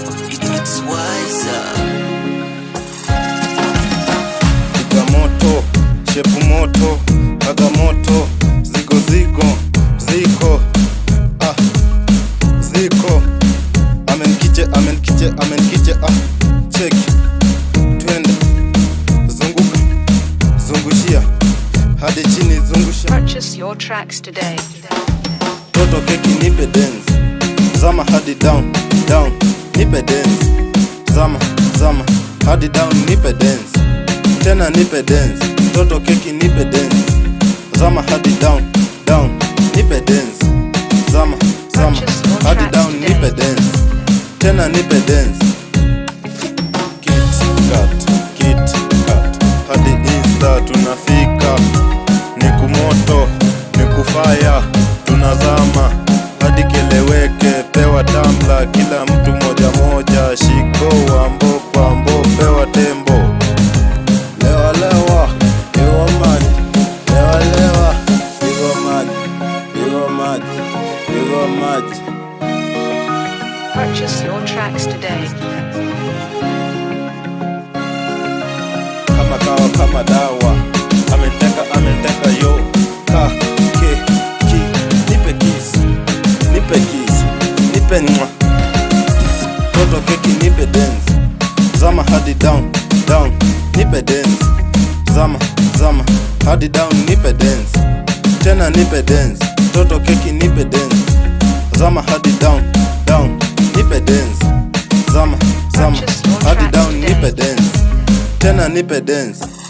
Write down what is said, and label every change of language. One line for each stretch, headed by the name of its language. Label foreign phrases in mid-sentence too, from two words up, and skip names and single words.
English: It's wiser.
Swahili: Piga moto, shepu moto, haga moto, zigo, zigo, ziko, ah, ziko. Amenkiche, amenkiche, amenkiche, ah, check. Twende, zunguka, zungushia, hadi chini, zungusha.
English: Purchase your tracks today.
Swahili: Toto keki nipe dance, zama hadi
English: down, down,
Swahili: nipe dance, zama, zama, hadi down, nipe dance, tena nipe dance, toto keki nipe dance, zama hadi
English: down, down,
Swahili: nipe dance, zama, zama,
English: Purchase your
Swahili: hadi
English: tracks down, today.
Swahili: nipe dance, tena nipe dance. Kit Kat, Kit Kat, hadi Insta tunafika, ni kumoto, ni kufaya, tunazama, hadi keleweke, pewa tumbler, kila mtu moja moja, shiko, wambo, kwambo, pewa tembo. Lewa, lewa, iwa maji, lewa, lewa, iwa maji, iwa maji, iwa maji.
English: Purchase your tracks today.
Swahili: Kama kawa, kama dawa, ameniteka, ameniteka, yo. Ka, ke, ki, nipe kiss, nipe kiss, nipe mwa. Toto keki nipe dance, zama hadi
English: down, down,
Swahili: nipe dance, zama, zama, hadi down, nipe dance, tena nipe dance, toto keki nipe dance, zama hadi
English: down, down,
Swahili: nipe dance, zama, zama,
English: Purchase your
Swahili: hadi
English: tracks down, today.
Swahili: nipe dance, tena nipe dance.